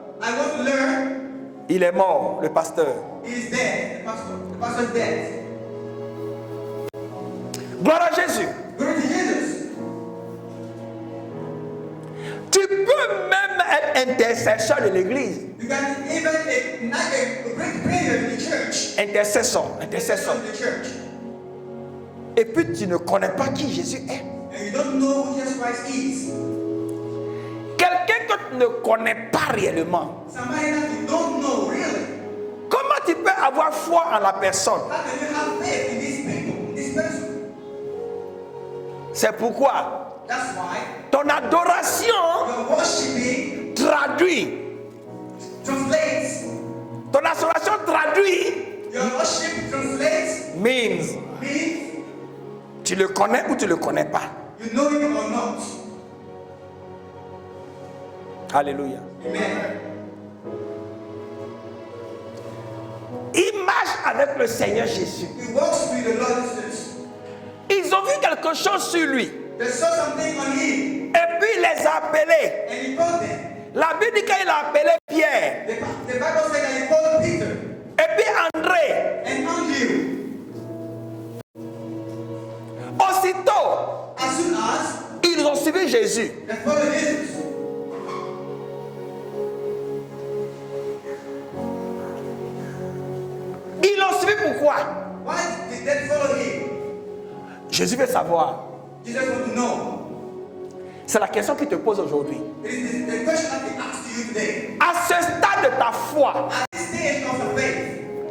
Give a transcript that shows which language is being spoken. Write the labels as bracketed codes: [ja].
[en] I want to learn. [fr] Il est mort, le pasteur. [en] He is dead. The pastor is dead. [fr] Gloire à Jésus. [en] Glory to Jesus. [fr] Tu peux même être intercesseur de l'église. [en] You can even break prayer in the church. [fr] Intercesseur. Intercesseur. [en] In the church. [fr] Et puis tu ne connais pas qui Jésus est. [en] And you don't know who Jesus Christ is. [fr] Quelqu'un que tu ne connais pas réellement. [en] Somebody that you don't know really. [fr] Comment tu peux avoir foi en la personne? [en] How can you have faith in these people, in this person? [fr] C'est pourquoi [en] That's why [fr] ton adoration [en] your worshiping [fr] traduit. [en] translates. [fr] Ton adoration traduit [en] Your worship translates means means [fr] tu le connais ou tu ne le connais pas. [en] you know him or not. [fr] Alléluia. [en] Amen. [fr] Il marche avec le Seigneur Jésus. [en] He walks with the Lord Jesus. [fr] Ils ont vu quelque chose sur lui. [en] They saw something on him [fr] Et puis il les a appelés. [en] and he told them. [fr] La Bible dit qu'il a appelé Pierre. [en] The Bible said that he called Peter [fr] Et puis André. [en] and Andrew. [fr] Aussitôt, [en] as soon as [fr] ils ont suivi Jésus. [en] they followed Jesus, [fr] Ils l'ont suivi pourquoi? [en] why did they follow him? [fr] Jésus veut savoir. [en] Jesus want to know. [fr] C'est la question qu'il te pose aujourd'hui. [en] It is the question that he asked to you today. [fr] À ce stade de ta foi, [en] At this stage of the faith,